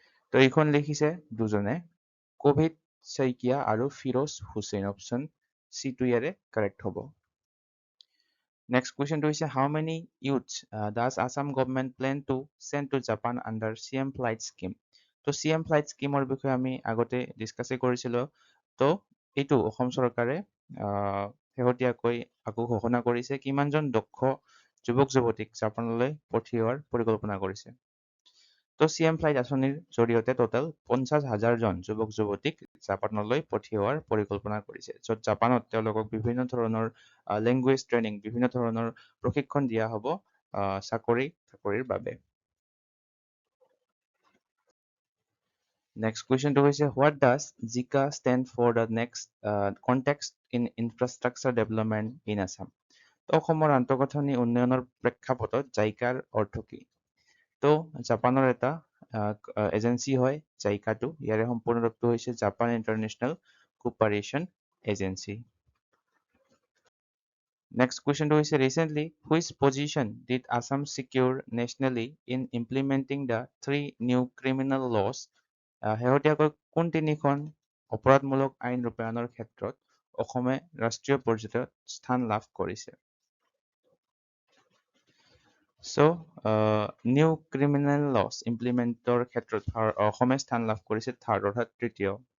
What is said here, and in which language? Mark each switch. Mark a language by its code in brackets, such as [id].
[as] তো এইখন লিখিছে দুজনে কবিত শইকীয়া আৰু ফিৰোজ হুছেইন। অপশ্যন চি টো ইয়াৰে কাৰেক্ট হ'ব। [en] Next question to হৈছে how many youths does Assam government plan to send to Japan under CM Flight Scheme? [as] তো CM Flight Schemeৰ বিষয়ে আমি আগতে ডিছকাছে কৰিছিলোঁ। তো এইটো অসম চৰকাৰে শেহতীয়াকৈ আকৌ ঘোষণা কৰিছে কিমানজন দক্ষ যুৱক যুৱতীক জাপানলৈ পঠিওৱাৰ পৰিকল্পনা কৰিছে। তো CM ফ্লাইট আঁচনিৰ জৰিয়তে টোটেল 50,000 জন যুৱক যুৱতীক জাপানলৈ পঠিওৱাৰ পৰিকল্পনা কৰিছে, য'ত জাপানত তেওঁলোকক বিভিন্ন ধৰণৰ লেংগুৱেজ ট্ৰেইনিং, বিভিন্ন ধৰণৰ প্ৰশিক্ষণ দিয়া হ'ব চাকৰিৰ বাবে। [en] Next question to হৈছে what does JICA stand for the next context in infrastructure development in Assam? [as] তো অসমৰ আন্তঃগাঁথনি উন্নয়নৰ প্ৰেক্ষাপটত জাইকাৰ অৰ্থ কি? তো জাপানৰ এটা এজেঞ্চি হয় জাইকাটো। ইয়াৰে সম্পূৰ্ণ ৰূপটো হৈছে Japan international corporation agency. [en] Next question to হৈছে recently which position did Assam secure nationally in implementing the 3 new criminal laws? [as] শেহতীয়াকৈ কোন তিনিখন অপৰাধমূলক আইন ৰূপায়ণৰ ক্ষেত্ৰত অসমে ৰাষ্ট্ৰীয় পৰ্যায়ত স্থান লাভ কৰিছে? So নিউ ক্ৰিমিনেল লছ ইমপ্লিমেণ্টৰ ক্ষেত্ৰত অসমে স্থান লাভ কৰিছে থাৰ্ড অৰ্থাৎ তৃতীয়।